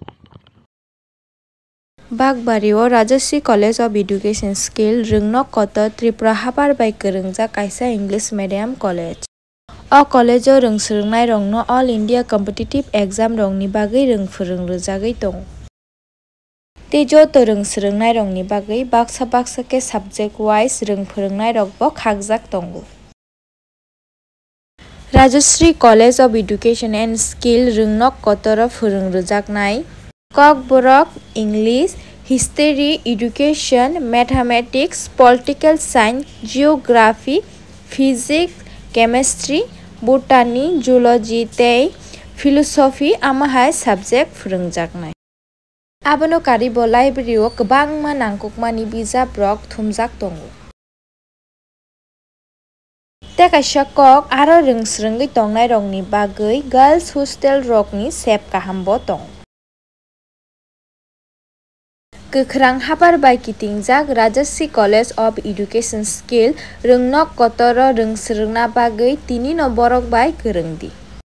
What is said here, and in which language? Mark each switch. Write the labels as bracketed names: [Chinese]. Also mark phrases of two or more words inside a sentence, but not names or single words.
[Kok Borok] बागबारियाव राजश्री कलेज ऑफ एजुकेशन स्किल रोंनक कत त्रिपुरा हाबार बाय गोरोंजा कायसा [English] English medium college [Kok Borok] अ कलेजाव रोंसोलोंनाय रंनो [English] All India competitive exam [Kok Borok] रंनि बागै रोंफोरों रोजागै दं तेजो रोंसोलोंनाय रंनि बागै बाक्सा के [English] subject wise [Kok Borok] रोंफोरोंनाय रगबो खागजाक दं राजश्री कलेज ऑफ एजुकेशन एंड स्किल रोंनक कतर फोरों रोजाकनाय ककबरक [English] English history education mathematics political science geography physics chemistry botany zoology [Kok Borok] तै फिलसफी आमाहाय सब्जेक्ट फोरोंजाकनाय आबनो कारिबो लाइब्रेरियाव गोबांमा नांगौमानि बिजाब रक थुमजाक दं ते कायसा कक आरो रोंस्रोङै दंनाय रंनि बागै [English] girls hostel [Kok Borok] रकनि सेफ काहामबो दं Kekrang habar bai kitingjak Rajashri College of Education Skill rungno kotoro rungsrungna bagui tini no borok bai kerengdi.